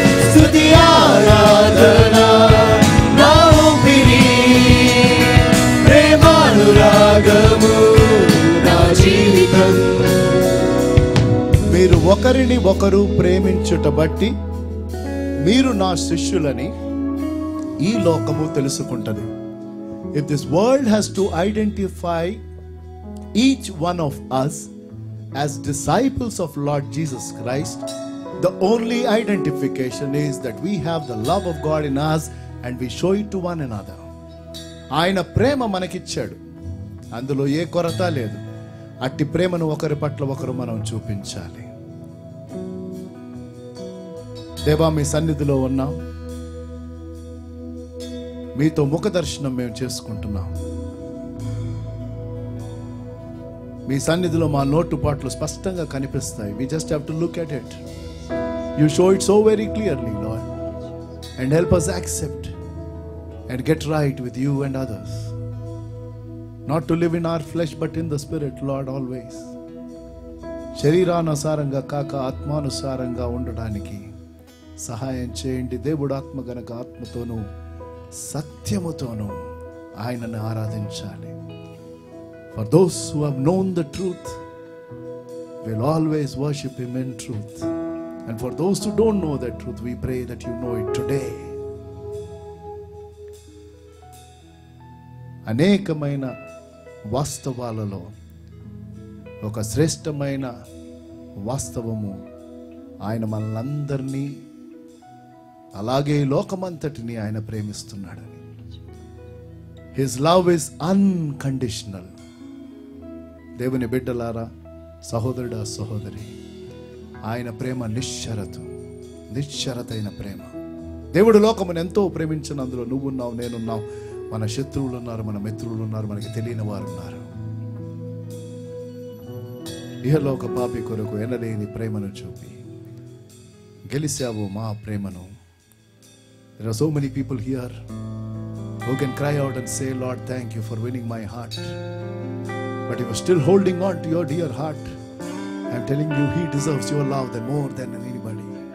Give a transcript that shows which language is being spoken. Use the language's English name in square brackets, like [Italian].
[Telugu] స్తుతి ఆరాధన నా ఊపిరి, ప్రేమానురాగము నా జీవితం. మీరు ఒకరిని ఒకరు ప్రేమించుట బట్టి మీరు నా శిష్యులని ఈ లోకము తెలుసుకుంటది. [English] If this world has to identify each one of us as disciples of Lord Jesus Christ, the only identification is that we have the love of God in us and we show it to one another. [Telugu] ఆయన ప్రేమ మనకిచ్చాడు, అందులో ఏ కొరత లేదు. అట్టి ప్రేమను ఒకరి పట్ల ఒకరు మనం చూపించాలి. దేవా, మీ సన్నిధిలో ఉన్నాం, మీతో ముఖ దర్శనం మేము చేసుకుంటున్నాం. మీ సన్నిధిలో మా లోటుపాట్లు స్పష్టంగా కనిపిస్తాయి. [English] We just have to look at it. You show it so very clearly, Lord, and help us accept and get right with you and others. Not to live in our flesh but in the spirit, Lord, always. [Telugu] శరీరానుసారంగా కాక ఆత్మానుసారంగా ఉండడానికి సహాయం చేయండి. దేవుడు ఆత్మ గనక ఆత్మతోనూ సత్యముతోనూ ఆయనను ఆరాధించాలి. [English] For those who have known the truth will always worship Him in truth. And for those who don't know that truth, we pray that you know it today. [Telugu] అనేకమైన వాస్తవాలలో ఒక శ్రేష్టమైన వాస్తవము, ఆయన మనల్ని అలాగే లోకమంతటిని ఆయన ప్రేమిస్తున్నాడని. [English] His love is unconditional. [Telugu] దేవుని బిడ్డలారా, సహోదరుడా సహోదరి, ఆయన ప్రేమ నిశ్చరతైన ప్రేమ. దేవుడు లోకమును ఎంతో ప్రేమించినందులో నువ్వున్నావు, నేనున్నావు, మన శత్రువులు ఉన్నారు, మన మిత్రులు ఉన్నారు, మనకి తెలియని వారు ఉన్నారు. ఇహలోక పాపి కొరకు ఎనలేని ప్రేమను చూపి గెలిచావు మా ప్రేమను. [English] There are so many people here who can cry out and say, Lord, thank you for winning my heart. But you are still holding on to your dear heart. I am telling you, He deserves your love more than anybody.